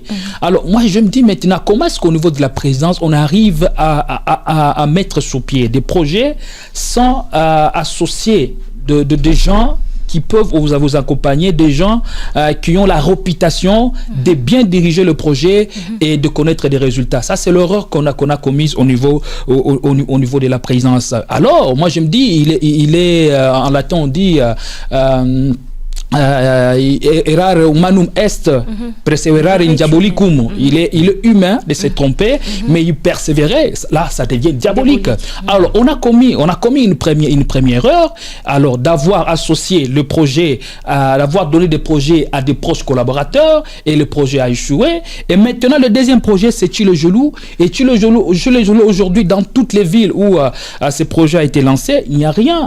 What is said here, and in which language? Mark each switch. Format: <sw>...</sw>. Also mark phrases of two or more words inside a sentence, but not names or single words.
<fr>Alors, moi, je me dis maintenant, comment est-ce qu'au niveau de la présidence, on arrive à mettre sur pied des projets sans associer des gens qui peuvent vous accompagner, des gens qui ont la réputation de bien diriger le projet et de connaître des résultats. Ça, c'est l'erreur qu'on a commise au niveau de la présidence. Alors, moi, je me dis, il est en latin, on dit...</fr> <la>errare humanum est, perseverare in diabolicum.</la> <fr>Il est humain de se tromper, mais il persévérait. Là, ça devient diabolique. Alors, on a commis une première erreur. Alors, d'avoir associé le projet, d'avoir donné des projets à des proches collaborateurs, et le projet a échoué. Et maintenant, le deuxième projet, c'est Tshilejulu. Et Tshilejulu, aujourd'hui, dans toutes les villes où ce projet a été lancé, il n'y a rien.</fr>